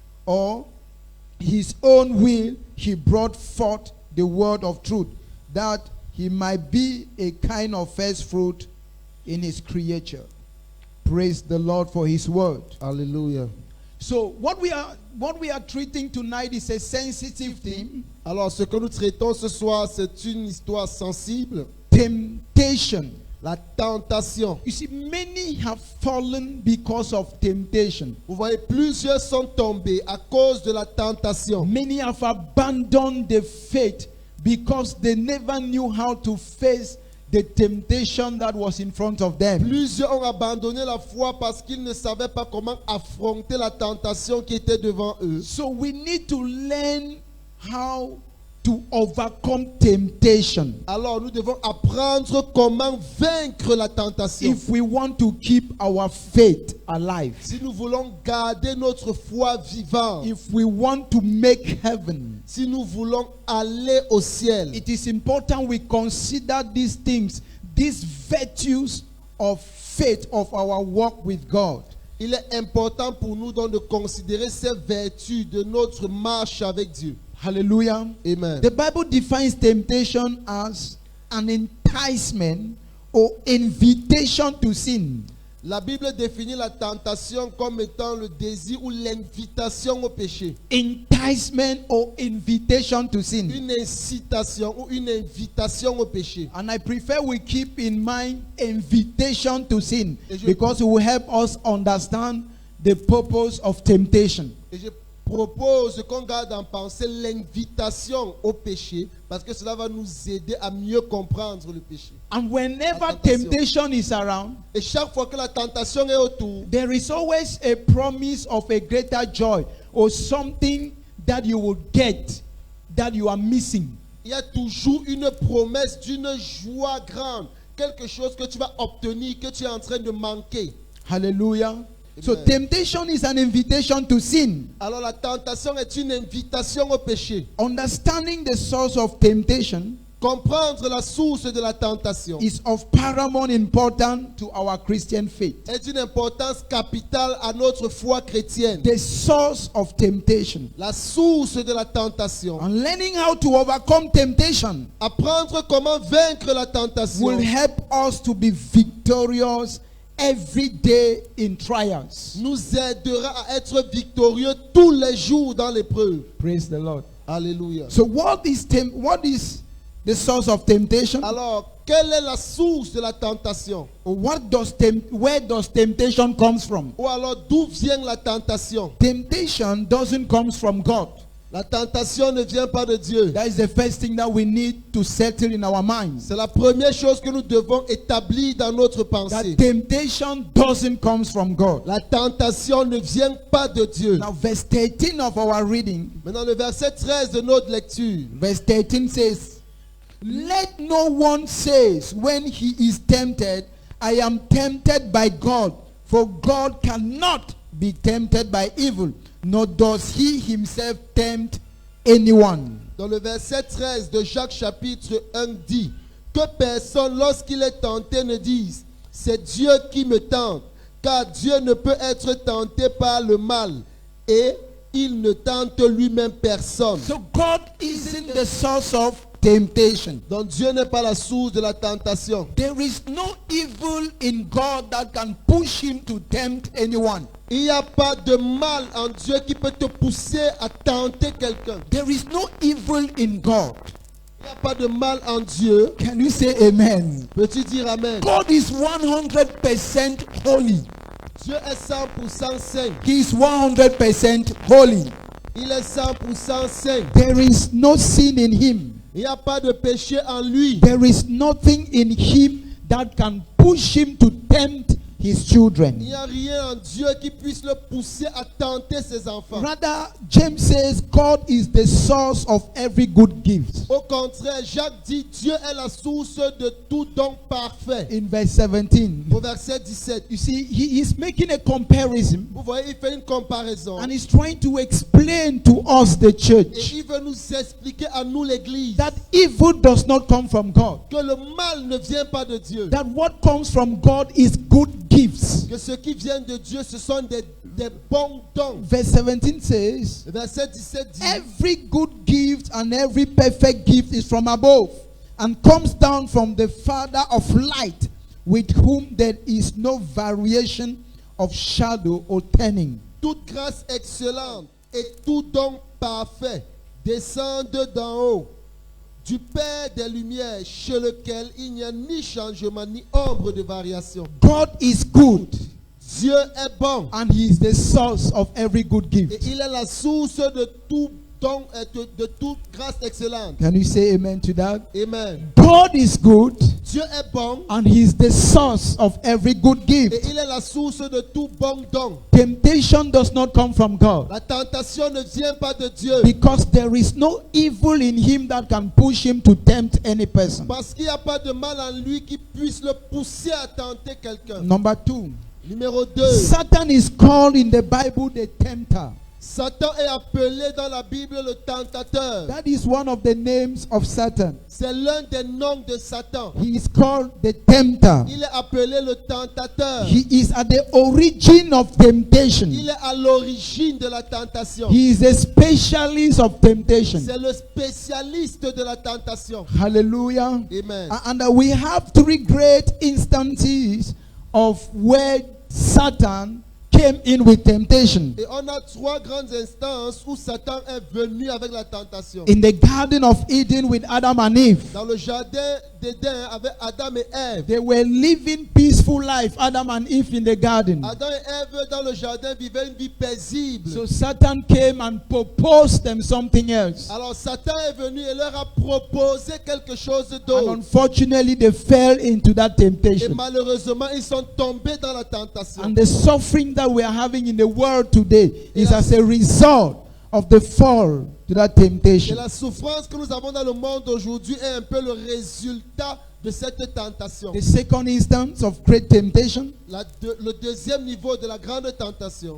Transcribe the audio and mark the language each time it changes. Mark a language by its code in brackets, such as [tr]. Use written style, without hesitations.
[en] Or his own will he brought forth the word of truth, that he might be a kind of first fruit in his creature. Praise the Lord for his word. [fr] Alléluia. [en] So what we are treating tonight is a sensitive theme. [fr] Alors ce que nous traitons ce soir, c'est une histoire sensible. [en] Temptation. [fr] La tentation. [en] You see, many have fallen because of temptation. [fr] Vous voyez, plusieurs sont tombés à cause de la tentation. [en] Many have abandoned the faith because they never knew how to face the temptation that was in front of them. [fr] Plusieurs ont abandonné la foi parce qu'ils ne savaient pas comment affronter la tentation qui était devant eux. [en] So we need to learn how to overcome temptation [fr] Alors nous devons apprendre comment vaincre la tentation. [en] if we want to keep our faith alive. [fr] Si nous voulons garder notre foi vivante, [en] If we want to make heaven, [fr] si nous voulons aller au ciel, [en] it is important we consider these things, these virtues of faith of our walk with God. [fr] il est important pour nous donc de considérer ces vertus de notre marche avec Dieu. [en] Hallelujah. [fr] Amen. [en] The Bible defines temptation as an enticement or invitation to sin. [fr] La Bible définit la tentation comme étant le désir ou l'invitation au péché. [en] Enticement or invitation to sin. [fr] Une incitation ou une invitation au péché. [en] And I prefer we keep in mind invitation to sin [fr] Et je- [en] because it will help us understand the purpose of temptation. [fr] Et je propose qu'on garde en pensée l'invitation au péché parce que cela va nous aider à mieux comprendre le péché. [en] And whenever [fr] La tentation. [en] temptation is around, [fr] Et chaque fois que la tentation est autour, [en] there is always a promise of a greater joy or something that you will get that you are missing. [fr] il y a toujours une promesse d'une joie grande, quelque chose que tu vas obtenir, que tu es en train de manquer. [en] Hallelujah. So [fr] Amen. [en] temptation is an invitation to sin. [fr] Alors la tentation est une invitation au péché. [en] Understanding the source of temptation [fr] Comprendre la source de la tentation [en] is of paramount importance to our Christian faith. [fr] est d'une importance capitale à notre foi chrétienne. [en] The source of temptation. [fr] La source de la tentation. [en] And learning how to overcome temptation [fr] Apprendre comment vaincre la tentation [en] will help us to be victorious every day in trials. [fr] nous aidera à être victorieux tous les jours dans l'épreuve. [en] Praise the Lord. [fr] Alléluia. [en] So what is the source of temptation? [fr] Alors, quelle est la source de la tentation? [en] Where does temptation comes from? [fr] Ou alors, d'où vient la tentation? [en] Temptation doesn't come from God. [fr] La tentation ne vient pas de Dieu. [en] That is the first thing that we need to settle in our minds. [fr] C'est la première chose que nous devons établir dans notre pensée. [en] That temptation doesn't come from God. [fr] La tentation ne vient pas de Dieu. [en] Now verse 13 of our reading, [fr] Maintenant, le verset 13 de notre lecture. [en] verse 13 says, "Let no one say when he is tempted, I am tempted by God, for God cannot be tempted by evil, nor does he himself tempt anyone." [fr] Dans le verset 13 de Jacques chapitre 1 dit que personne lorsqu'il est tenté ne dise c'est Dieu qui me tente, car Dieu ne peut être tenté par le mal et il ne tente lui-même personne. [en] So God isn't the source of temptation. [fr] Donc Dieu n'est pas la source de la tentation. [en] There is no evil in God that can push him to tempt anyone. [fr] Il n'y a pas de mal en Dieu qui peut te pousser à tenter quelqu'un. [en] There is no evil in God. [fr] Il n'y a pas de mal en Dieu. [en] Can you say amen? [fr] Peux-tu dire amen? [en] God is 100% holy. [fr] Dieu est 100% saint. [en] He is 100% holy. [fr] Il est 100% saint. [en] There is no sin in him. [fr] Il n'y a pas de péché en lui. [en] There is nothing in him that can push him to tempt his [fr] Il [en] children. [fr] n'y a rien en Dieu qui puisse le pousser à tenter ses enfants. [en] Rather, James says God is the source of every good gift. [fr] Au contraire, Jacques dit Dieu est la source de tout don parfait. [en] In verse 17, [fr] Au verset 17, [en] you see, he is making a comparison [fr] vous voyez, il fait une comparaison. [en] and he's trying to explain to us, the [fr] Et [en] church, [fr] il veut nous expliquer à nous l'église [en] that evil does not come from God. [fr] que le mal ne vient pas de Dieu. [en] That what comes from God is good gifts. [fr] Que ce qui vient de Dieu, ce sont des bons dons. [en] Verse 17 says, [fr] Le verset 17 dit [en] every good gift and every perfect gift is from above and comes down from the Father of light, with whom there is no variation of shadow or turning. [fr] toute grâce excellente et tout don parfait descendent d'en haut, du Père des Lumières, chez lequel il n'y a ni changement ni ombre de variation. [en] God is good [fr] Dieu est bon [en] and he is the source of every good [fr] et [en] gift. [fr] il est la source de tout don et de toute grâce excellente. [en] Can you say amen to that? [fr] Amen. [en] God is good [fr] Dieu est bon [en] and he is the source of every good [fr] et [en] gift. [fr] il est la source de tout bon don. [en] Temptation does not come from God, [fr] La tentation ne vient pas de Dieu [en] because there is no evil in him that can push him to tempt any person. [fr] parce qu'il n'y a pas de mal en lui qui puisse le pousser à tenter quelqu'un. [en] Number 2, [fr] Numéro 2. [en] Satan is called in the Bible the tempter. [fr] Satan est appelé dans la Bible le tentateur. [en] That is one of the names of Satan. [fr] C'est l'un des noms de Satan. [en] He is called the tempter. [fr] Il est appelé le tentateur. [en] He is at the origin of temptation. [fr] Il est à l'origine de la tentation. [en] He is a specialist of temptation. [fr] C'est le spécialiste de la tentation. [en] Hallelujah. [fr] Amen. [en] And we have 3 great instances of where Satan came in with temptation. [fr] Et on a 3 grandes instances où Satan est venu avec la tentation. [en] In the Garden of Eden with Adam and Eve, [fr] Dans le jardin d'Éden avec Adam et Ève. [en] they were living peaceful life, Adam and Eve in the garden. [fr] Adam et Ève dans le jardin vivaient une vie paisible. [en] So Satan came and proposed them something else. [fr] Alors Satan est venu et leur a proposé quelque chose [en] And [fr] d'autre. [en] unfortunately, they fell into that [fr] Et [en] temptation. [fr] malheureusement, ils sont tombés dans la tentation. [en] And the suffering that we are having in the world today is as a result of the fall to that [fr] Et [en] temptation. [fr] la souffrance que nous avons dans le monde aujourd'hui est un peu le résultat de cette tentation. [en] The second instance of great temptation [fr] Le deuxième niveau de la grande tentation.